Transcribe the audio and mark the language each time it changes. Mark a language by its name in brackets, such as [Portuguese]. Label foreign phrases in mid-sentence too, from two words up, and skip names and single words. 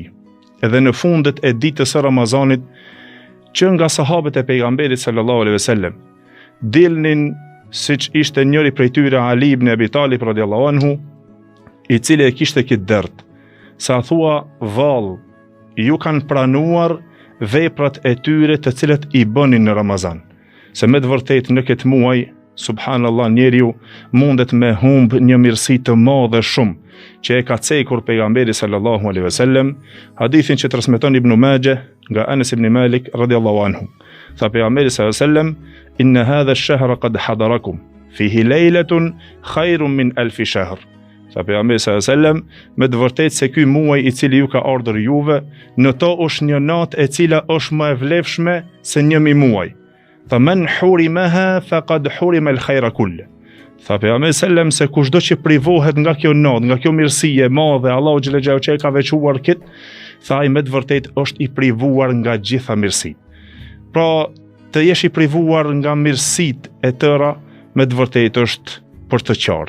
[Albanian] Edhe në fundet e ditës së Ramazanit, që nga sahabët e pejgamberit [Arabic] صلى الله عليه وسلم [Albanian] dilnin, siç ishte njëri prej tyre Ali ibn Abi Talib [Arabic] رضي الله عنه, [Albanian] i cili e kishte këtë dert, sa thua vallë, ju kanë pranuar veprat e tyre të cilat i bënin në Ramazan. Se me të vërtet në këtë muaj, subhanallah, njeriu mundet me humb një mirësi të madhe shumë, që e ka cekur pejgamberi [Arabic] صلى الله عليه وسلم, [Albanian] hadithin që transmeton Ibn Majah nga Anas ibn Malik [Arabic] رضي الله عنه. [Albanian] Tha pejgamberi [Arabic] صلى الله عليه وسلم، إن هذا الشهر قد حضركم، فيه ليلة خير من ألف شهر. [Albanian] Tha pejgamberi [Arabic] صلى الله عليه وسلم, [Albanian] me të vërtetë se ky muaj i cili ju ka ardhur juve, në to është një natë e cila është më e vlefshme se 1000 muaj. [Arabic] Tha من حرمها فقد حرم الخير كله. [Albanian] Tha pejgamberi sallam se kushdo që privohet nga kjo natë, nga kjo mirësi e madhe, Allahu [Arabic] جل جلاله [Albanian] që e ka veçuar kët, tha ai me të vërtetë është i privuar nga gjitha mirësitë. Pra, të jesh i privuar nga mirësitë e tëra, me të vërtetë është për të qartë.